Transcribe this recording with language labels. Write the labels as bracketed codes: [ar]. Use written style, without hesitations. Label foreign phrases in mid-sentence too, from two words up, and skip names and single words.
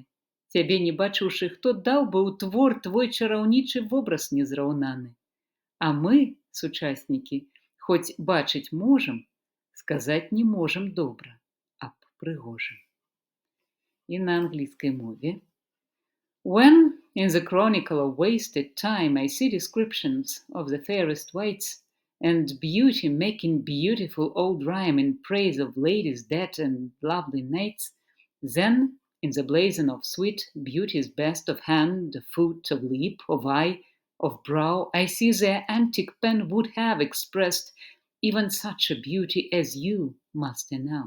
[be] Цябе не бачыўшы, хто даў бы ў твор твой чараўнічы вобраз незраўнаны. А мы, сучаснікі, хоць бачыць можам, сказаць не можам добра аб прыгожым. І на англійскай мове. [en] When, in the chronicle of wasted time, I see descriptions of the fairest wights, and beauty making beautiful old rhyme in praise of ladies dead and lovely knights, then, in the blazon of sweet beauty's best of hand, of foot, of lip, of eye, of brow, I see their antique pen would have expressed even such a beauty as you, master, now.